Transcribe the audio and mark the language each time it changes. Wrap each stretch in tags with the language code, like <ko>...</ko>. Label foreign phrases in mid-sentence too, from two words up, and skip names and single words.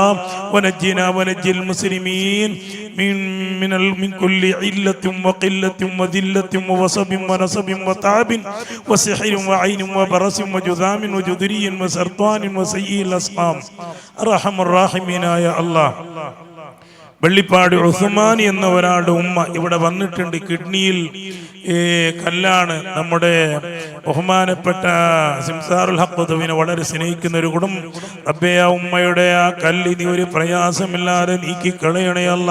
<ar>ونجنا ونجي المسلمين من كل علة وقلة وذلة ووصب ونصب وتعب وسحر وعين وبرس وجذام وجدري وسرطان وسيء الأسقام. أرحم الراحمين يا الله.</ar> <ml>വെള്ളിപ്പാട് ഉസ്മാനി എന്ന ഒരാളുടെ ഉമ്മ ഇവിടെ വന്നിട്ടുണ്ട്. കിഡ്നിയിൽ കല്ലാണ്. നമ്മുടെ ബഹുമാനപ്പെട്ട സിംസാറുൽ ഹഖ്തുവിനെ വളരെ സ്നേഹിക്കുന്ന ഒരു കുടുംബം. റബ്ബേ, ആ ഉമ്മയുടെ ആ കല്ല് നീ ഒരു പ്രയാസമില്ലാതെ നീക്കി കളയണേ അല്ലാ.</ml>